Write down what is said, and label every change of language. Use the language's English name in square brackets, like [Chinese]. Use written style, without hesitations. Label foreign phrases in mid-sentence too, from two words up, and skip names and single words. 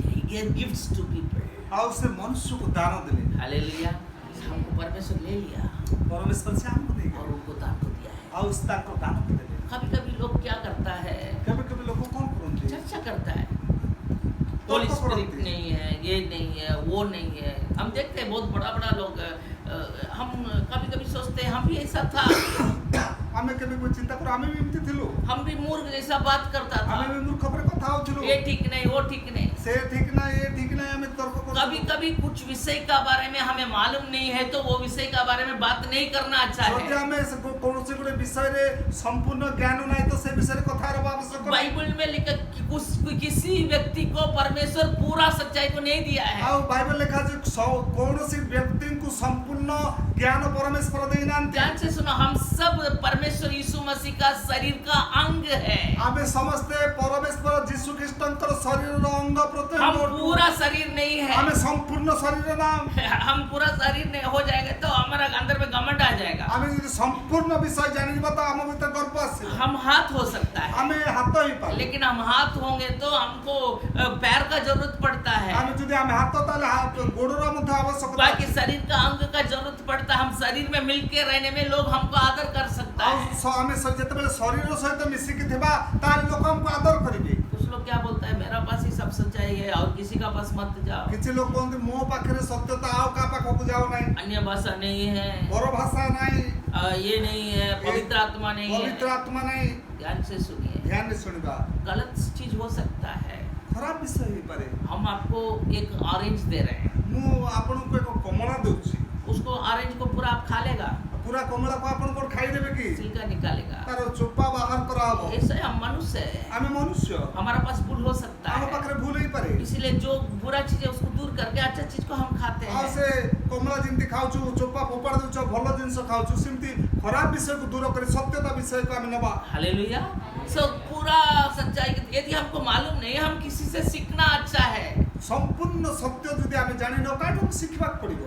[English] gave gifts to people. [Odia] ଆଉ ସେ ମନୁଷ୍ୟକୁ ଦାନ ଦେଲେ [Hindi] हालेलुया। हमको परमेश्वर ले लिया [Odia] ପରମେଶ୍ୱର ସେ ଆମକୁ [Hindi] और [Odia] ଦେଇଗଲେ [Hindi] उनको दान को दिया है। [Odia] ଆଉ ସେ ତାଙ୍କ ଦାନକୁ ଦେଲେ [Hindi] कभी-कभी लोग क्या करता है, [Odia] କେବେ କେବେ ଲୋକ କଣ କରନ୍ତି [Hindi] चर्चा करता है, होली तर्क स्पिरिट करते। नहीं है, ये नहीं है, वो नहीं है। हम देखते हैं बहुत बड़ा-बड़ा लोग, हम कभी-कभी सोचते हैं हम भी ऐसा था, [Odia] ଆମେ କେବେ କୋଉ ଚିନ୍ତା କରୁ ଆମେ ବି ଏମିତି ଥିଲୁ [Hindi] हम भी मूर्ख जैसा बात करता [Odia] ଆମେ [Hindi] था, [Odia] ବି ମୂର୍ଖ ପରେ କଥା ହଉଥିଲୁ [Hindi] ये ठीक नहीं, वो ठीक नहीं। [Odia] ସେ ଠିକ ନା ଏ ଠିକ ନାହିଁ ଆମେ ତର୍କ କରୁ [Hindi] कभी-कभी कुछ विषय का बारे में हमें मालूम नहीं है तो वो विषय का बारे में बात नहीं करना अच्छा [Odia] ଯଦି [Hindi] है। [Odia] ଆମେ କୌଣସି ଗୋଟେ ବିଷୟରେ ସମ୍ପୂର୍ଣ୍ଣ ଜ୍ଞାନ ନାହିଁ ତ ସେ ବିଷୟରେ କଥା ହେବା ଆବଶ୍ୟକ ନାହିଁ [Hindi] बाइबल में लिखा कि किसी व्यक्ति को परमेश्वर पूरा सच्चाई को नहीं दिया है। [Odia] ଆଉ ବାଇବଲ ଲେଖା ଅଛି କୌଣସି ବ୍ୟକ୍ତିଙ୍କୁ ସମ୍ପୂର୍ଣ୍ଣ ଜ୍ଞାନ ପରମେଶ୍ୱର ଦେଇନାହାନ୍ତି [Hindi] ध्यान से सुनो, हम सब परमेश्वर यीशु मसीह का शरीर का अंग है। [Odia] ଆମେ ସମସ୍ତେ ପରମେଶ୍ୱର ଯୀଶୁ ଖ୍ରୀଷ୍ଟଙ୍କର ଶରୀରର ଅଙ୍ଗ ପ୍ରତ୍ୟଙ୍ଗ [Hindi] हम [Odia] ଅଟୁ। [Hindi] पूरा शरीर नहीं [Odia] ଆମେ [Hindi] है। [Odia] ସମ୍ପୂର୍ଣ୍ଣ ଶରୀର ନା [Hindi] हम पूरा शरीर नहीं हो जाएगा तो हमारा अंदर में घमंड आ जाएगा। [Odia] ଆମେ ଯଦି ସମ୍ପୂର୍ଣ୍ଣ ବିଷୟ ଜାଣିବା ତ ଆମ ଭିତରେ ଗର୍ବ ଆସିବ [Hindi] हम हाथ हो सकता है, [Odia] ଆମେ ହାତ ହେଇପାରିବା [Hindi] लेकिन हम हाथ होंगे तो हमको पैर का जरूरत पड़ता है, [Odia] ଆମେ ଯଦି ଆମେ ହାତ ତାହେଲେ ଗୋଡର ମଧ୍ୟ ଆବଶ୍ୟକତା [Hindi] बाकी [Odia] ଅଛି। [Hindi] शरीर का अंग का जरूरत पड़ता है। हम शरीर में मिलके रहने में लोग हमको आदर कर सकता [Odia] ଆଉ [Hindi] है। [Odia] ଆମେ ଯେତେବେଳେ ଶରୀର ସହିତ ମିଶିକି ଥିବା ତାହେଲେ ଲୋକ ଆମକୁ ଆଦର କରିବେ [Hindi] कुछ लोग क्या बोलता है, मेरा पास ही सब सच्चाई है और किसी का पास मत जाओ, [Odia] କିଛି ଲୋକ କହନ୍ତି ମୋ ପାଖରେ ସତ୍ୟତା ଆଉ କାହା ପାଖକୁ ଯାଉ ନାହିଁ [Hindi] अन्य भाषा नहीं है, [Odia] ବଡ ଭାଷା ନାହିଁ [Hindi] ये नहीं है, पवित्र आत्मा नहीं [Odia] ପବିତ୍ର [Hindi] है। [Odia] ଆତ୍ମା ନାହିଁ [Hindi] ध्यान से सुनिए, [Odia] ଧ୍ୟାନରେ ଶୁଣିବା [Hindi] गलत चीज हो सकता है। [Odia] ଖରାପ ବିଷୟ ହେଇପାରେ [Hindi] हम आपको एक ऑरेंज दे रहे हैं, [Odia] ମୁଁ ଆପଣଙ୍କୁ ଏକ କମଳା ଦଉଛି [Hindi] उसको ऑरेंज को पूरा आप खा लेगा, [Odia] ପୁରା କମଳାକୁ ଆପଣ କଣ ଖାଇଦେବେ କି [Hindi] छिलका निकालेगा। [Odia] ତାର ଚୋପା ବାହାର କରାହବ [Hindi] ऐसे हम मनुष्य है, [Odia] ଆମେ ମନୁଷ୍ୟ [Hindi] हमारा पास भूल हो सकता [Odia] ଆମ [Hindi] है, [Odia] ପାଖରେ ଭୁଲ ହେଇପାରେ [Hindi] इसीलिए जो बुरा चीज है उसको दूर करके अच्छा चीज को हम खाते [Odia] ଆଉ [Hindi] हैं। [Odia] ସେ କମଳା ଯେମିତି ଖାଉଛୁ ଚୋପା ଫୋପାଡ଼ି ଦଉଛ ଭଲ ଜିନିଷ ଖାଉଛୁ ସେମିତି ଖରାପ ବିଷୟକୁ ଦୂର କରି ସତ୍ୟତା ବିଷୟକୁ ଆମେ ନେବା [Hindi] हालेलुया। सो पूरा सच्चाई यदि हमको मालूम नहीं, हम किसी से सीखना अच्छा है। [Odia] ସମ୍ପୂର୍ଣ୍ଣ ସତ୍ୟ ଯଦି ଆମେ ଜାଣିନ କାଠୁ ଶିଖିବାକୁ ପଡିବ